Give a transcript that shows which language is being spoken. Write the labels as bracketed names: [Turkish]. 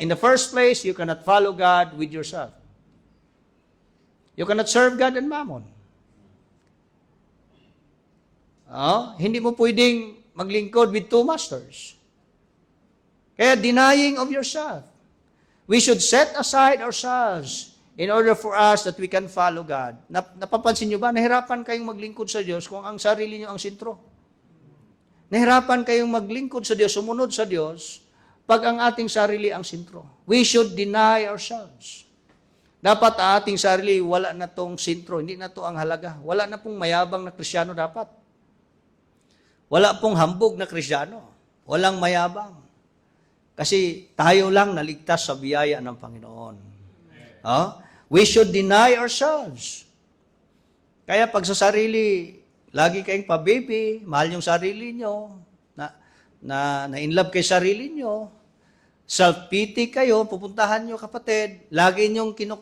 [English] In the first place, you cannot follow God with yourself. You cannot serve God and mammon. [Filipino] Hindi mo pwedeng maglingkod [English] with two masters. Kaya denying of yourself. We should set aside ourselves in order for us that we can follow God. [Filipino] Napapansin nyo ba? Nahirapan kayong maglingkod sa Diyos kung ang sarili nyo ang sentro. Nahirapan kayong maglingkod sa Diyos, sumunod sa Diyos, pag ang ating sarili ang sentro. [English] We should deny ourselves. [Filipino] Dapat ang ating sarili, wala na tong sentro, hindi na to ang halaga. Wala na pong mayabang na Kristiyano dapat. Wala pong hambog na Kristiyano. Walang mayabang. Kasi tayo lang naligtas sa biyaya ng Panginoon. [English] We should deny ourselves. [Filipino] Kaya pag sa sarili, lagi kayong pa-baby, mahal yung sarili nyo, na in love kay sarili nyo, self-pity kayo, pupuntahan nyo kapatid, lagi nyong